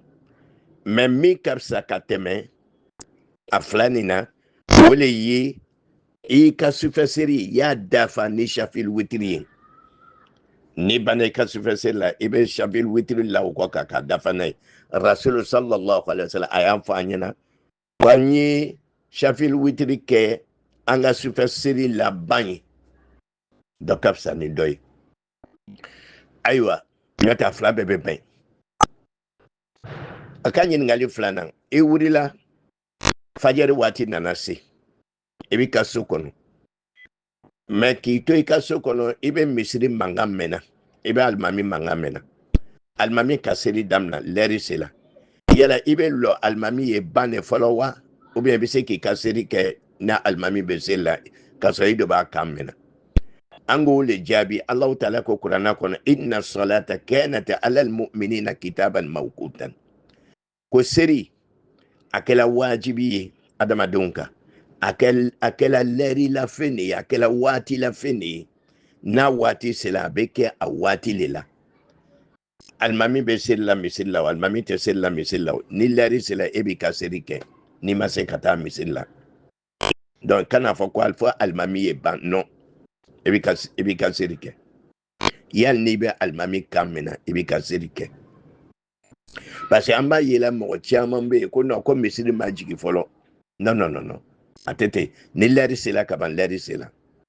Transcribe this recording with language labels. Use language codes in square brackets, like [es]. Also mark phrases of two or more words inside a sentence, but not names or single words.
[bm] Mais min ka fisa ka tɛmɛ a fila nin na, o le ye i ka sufɛsɛri i y'a dafa ni Shafil Witr ye. Ni banna i ka sufɛsɛri la, i bɛ Shafil Witr la o kɔ k'a dafa n'a ye. Rasul [ar] صلى الله عليه وسلم [bm] a y'a fɔ an ɲɛna ko an ye shafil witiri kɛ an ka sufɛ seli laban ye dɔ ka fisa ni dɔ ye ayiwa n'o tɛ a fila bɛɛ bɛ bɛn a ka ɲininkali filanan i wulila fajiri waati nana se i b'i ka so kɔnɔ mɛ k'i to i ka so kɔnɔ i bɛ misiri mankan mɛnna i bɛ alimami mankan mɛnna alimami ka seli daminɛ lɛri sela yala i bɛ lɔ alimami ye ban de fɔlɔ wa [fr] ou bien [bm] i bɛ se k'i ka seli kɛ n'a alimami bɛ seli la k'a sɔrɔ i de b'a kan mɛnna an k'o le jaabi [ar] الله تعالى [bm] ko kuranɛ kɔnɔ [ar] إن الصلاة كانت على المؤمنين كتابا موقوتا [bm] ko seli a kɛla wajibi ye adamadenw kan a kɛla lɛri la fɛn de ye a kɛla waati la fɛn de ye n'a waati sera a bɛ kɛ a waati le la alimami bɛ seli la misiri la o alimami tɛ seli la misiri la o ni lɛri sera e b'i ka seli kɛ n'i ma se ka taa misiri la donc kana fɔ ko fɔ alimami ye ban non e b'i ka seli kɛ yali n'i bɛ alimami kan mɛnna i b'i ka seli kɛ [fr] parce que [bm] an b'a ye la mɔgɔ caman bɛ yen ko non ko misiri ma jigin fɔlɔ [fr] non non non non [bm] a tɛ ten ni lɛri sera ka ban lɛri sera